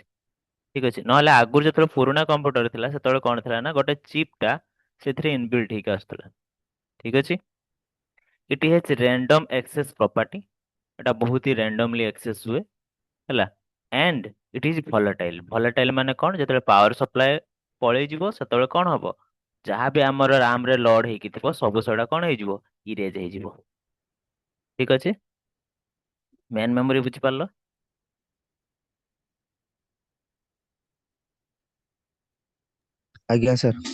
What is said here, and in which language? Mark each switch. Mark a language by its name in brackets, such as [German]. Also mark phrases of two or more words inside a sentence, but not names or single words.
[Odia] ଠିକ ଅଛି। ନହେଲେ ଆଗରୁ ଯେତେବେଳେ ପୁରୁଣା କମ୍ପ୍ୟୁଟର ଥିଲା ସେତେବେଳେ କଣ ଥିଲା ନା ଗୋଟେ ଚିପ୍ ଟା ସେଥିରେ ଇନବିଲ୍ଟ ହେଇକି ଆସୁଥିଲା। [English] ଠିକ ଅଛି। it has random access property. [Odia] ଏଟା ବହୁତ ହି [English] randomly access [Odia] ହୁଏ ହେଲା। [English] and it is volatile। [Odia] volatile ମାନେ କଣ ଯେତେବେଳେ [English] power supply [Odia] ପଳେଇଯିବ ସେତେବେଳେ କଣ ହବ ଯାହା ବି ଆମର RAM ରେ ଲୋଡ ହେଇକି ଥିବ ସବୁ ସେଗୁଡା କଣ ହେଇଯିବ ଇରେଜ ହେଇଯିବ। ଠିକ ଅଛି। [English] main memory [Odia] ବୁଝିପାରିଲ। ଆଜ୍ଞା ସାର୍।